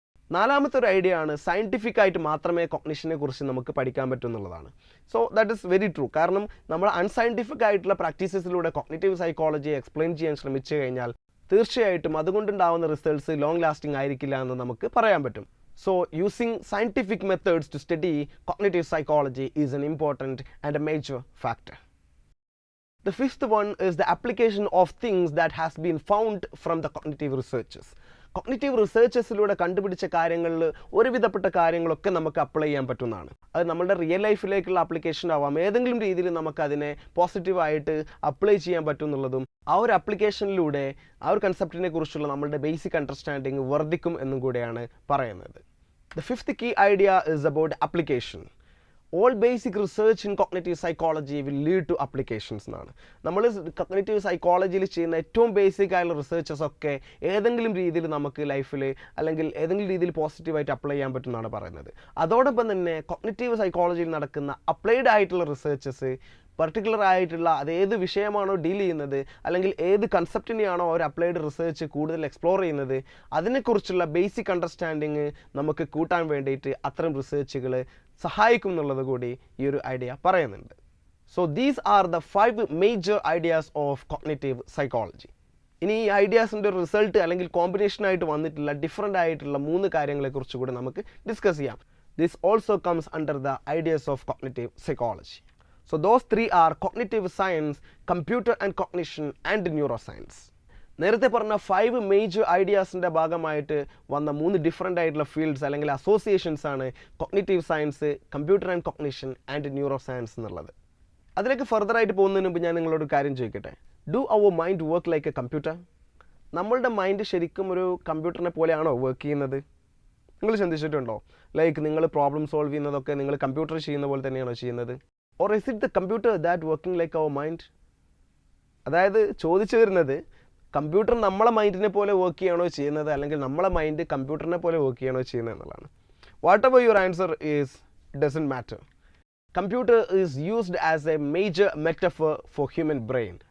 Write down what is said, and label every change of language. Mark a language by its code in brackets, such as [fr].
[ml] നാലാമത്തെ ഒരു ഐഡിയ ആണ് സയൻറ്റിഫിക് ആയിട്ട് മാത്രമേ കോഗ്നിഷനെ കുറിച്ച് നമുക്ക് പഠിക്കാൻ പറ്റൂ എന്നുള്ളതാണ്. [en] So that is very true. [ml] കാരണം നമ്മൾ അൺസയൻറ്റിഫിക് ആയിട്ടുള്ള പ്രാക്ടീസസിലൂടെ കോഗ്നിറ്റീവ് സൈക്കോളജി എക്സ്പ്ലെയിൻ ചെയ്യാൻ ശ്രമിച്ചു കഴിഞ്ഞാൽ തീർച്ചയായിട്ടും അതുകൊണ്ടുണ്ടാവുന്ന റിസൾട്ട്സ് ലോങ് ലാസ്റ്റിംഗ് ആയിരിക്കില്ല എന്ന് നമുക്ക് പറയാൻ പറ്റും. [en] So using scientific methods to study cognitive psychology is an important and a major factor. The fifth one is the application of things that has been found from the cognitive researchers. [ml] Cognitive റിസർച്ചസിലൂടെ കണ്ടുപിടിച്ച കാര്യങ്ങളിൽ ഒരുവിധപ്പെട്ട കാര്യങ്ങളൊക്കെ നമുക്ക് apply ചെയ്യാൻ പറ്റുന്നതാണ്. അത് നമ്മുടെ real ലൈഫിലേക്കുള്ള application ആവാം, ഏതെങ്കിലും രീതിയിൽ നമുക്കതിനെ പോസിറ്റീവായിട്ട് അപ്ലൈ ചെയ്യാൻ പറ്റും എന്നുള്ളതും ആ ഒരു ആപ്ലിക്കേഷനിലൂടെ ആ ഒരു കൺസെപ്റ്റിനെ കുറിച്ചുള്ള നമ്മളുടെ ബേസിക് അണ്ടർസ്റ്റാൻഡിങ് വർദ്ധിക്കും എന്നും കൂടെയാണ് പറയുന്നത്. [en] The fifth key idea is about application. All basic research in cognitive psychology will lead to applications [ml] എന്നാണ്. നമ്മൾ കോഗ്നിറ്റീവ് സൈക്കോളജിയിൽ ചെയ്യുന്ന ഏറ്റവും ബേസിക് ആയുള്ള റിസർച്ചസ് ഒക്കെ ഏതെങ്കിലും രീതിയിൽ നമുക്ക് ലൈഫിൽ അല്ലെങ്കിൽ ഏതെങ്കിലും രീതിയിൽ പോസിറ്റീവായിട്ട് അപ്ലൈ ചെയ്യാൻ പറ്റുമെന്നാണ് പറയുന്നത്. അതോടൊപ്പം തന്നെ കോഗ്നിറ്റീവ് സൈക്കോളജിയിൽ നടക്കുന്ന അപ്ലൈഡ് ആയിട്ടുള്ള റിസർച്ചസ് പർട്ടിക്കുലർ ആയിട്ടുള്ള അത് ഏത് വിഷയമാണോ ഡീൽ ചെയ്യുന്നത് അല്ലെങ്കിൽ ഏത് കൺസെപ്റ്റിനെയാണോ ഒരു അപ്ലൈഡ് റിസർച്ച് കൂടുതൽ എക്സ്പ്ലോർ ചെയ്യുന്നത് അതിനെക്കുറിച്ചുള്ള ബേസിക് അണ്ടർസ്റ്റാൻഡിങ് നമുക്ക് കൂട്ടാൻ വേണ്ടിയിട്ട് അത്തരം റിസർച്ചുകൾ സഹായിക്കും എന്നുള്ളത് കൂടി ഈ ഒരു ഐഡിയ പറയുന്നുണ്ട്. [en] So these are the 5 major ideas of cognitive psychology. [ml] ഇനി ഈ ഐഡിയാസിൻ്റെ റിസൾട്ട് അല്ലെങ്കിൽ കോമ്പിനേഷനായിട്ട് വന്നിട്ടുള്ള ഡിഫറെൻ്റ് ആയിട്ടുള്ള 3 കാര്യങ്ങളെക്കുറിച്ച് കൂടി നമുക്ക് ഡിസ്കസ് ചെയ്യാം. [en] This also comes under the ideas of cognitive psychology. So those 3 are cognitive science, computer and cognition and neuroscience. [ml] നേരത്തെ പറഞ്ഞ 5 മേജർ ഐഡിയാസിൻ്റെ ഭാഗമായിട്ട് വന്ന 3 ഡിഫറെൻ്റ് ആയിട്ടുള്ള ഫീൽഡ്സ് അല്ലെങ്കിൽ അസോസിയേഷൻസ് ആണ് cognitive science, computer and cognition and neuro science എന്നുള്ളത്. അതിലേക്ക് further ആയിട്ട് പോകുന്നതിന് മുമ്പ് ഞാൻ നിങ്ങളോട് കാര്യം ചോദിക്കട്ടെ. [en] Do our mind work like a computer? [ml] നമ്മളുടെ മൈൻഡ് ശരിക്കും ഒരു കമ്പ്യൂട്ടറിനെ പോലെയാണോ വർക്ക് ചെയ്യുന്നത്? നിങ്ങൾ ചിന്തിച്ചിട്ടുണ്ടോ? ലൈക്ക് നിങ്ങൾ പ്രോബ്ലം സോൾവ് ചെയ്യുന്നതൊക്കെ നിങ്ങൾ കമ്പ്യൂട്ടർ ചെയ്യുന്ന പോലെ തന്നെയാണോ ചെയ്യുന്നത്? [en] Or is it the computer that working like our mind? [ml] അതായത് ചോദിച്ചു വരുന്നത് കമ്പ്യൂട്ടർ നമ്മളെ മൈൻഡിനെ പോലെ വർക്ക് ചെയ്യണോ ചെയ്യുന്നത് അല്ലെങ്കിൽ നമ്മളെ മൈൻഡ് കമ്പ്യൂട്ടറിനെ പോലെ വർക്ക് ചെയ്യണോ ചെയ്യുന്നത് എന്നുള്ളതാണ്. [en] Whatever your answer is it doesn't matter. Computer is used as a major metaphor for human brain.